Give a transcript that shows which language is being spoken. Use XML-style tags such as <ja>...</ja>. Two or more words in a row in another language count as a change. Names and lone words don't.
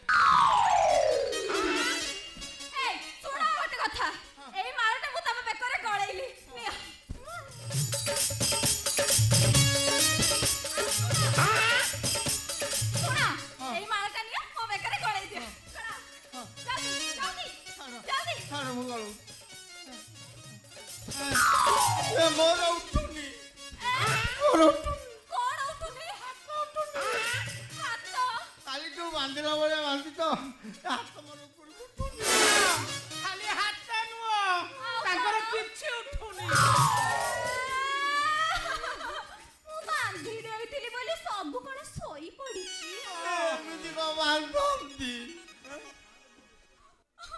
<or>ଏଇ ଶୁଣ ଗୋଟେ କଥା ଏଇ ମାଳଟା ମୁଁ ତମ ବେକରେ ଗଳେଇଲି ନିଅ ଶୁଣ ଏଇ ମାଳଟା ନିଅ ମୋ ବେକରେ ଗଳେଇ ଦିଅ ଜଲ୍ଦି ଜଲ୍ଦି ଜଲ୍ଦି ଛାଡ଼ ମୁ ଗଲୋ ଏ ମୋର ଉଠୁନି ମୋର ଉଠୁନି କଣ ଉଠୁନି ହାତ ଉଠୁନି ହାତ ଖାଲି ତୁ ବାନ୍ଧିଲା ବଳେ ବାନ୍ଧି ତୋ ହାତ ମୋର ଉପର ଉଠୁନି ଖାଲି ହାତ ନୁହଁ ତାଙ୍କର କିଛି ଉଠୁନି ମୁଁ ବାନ୍ଧି ଦେଇଥିଲି ବୋଲି ସବୁ କଣ ଶୋଇ ପଡିଛି ଏମିତି କଣ ବାନ୍ଧନ୍ତି</or>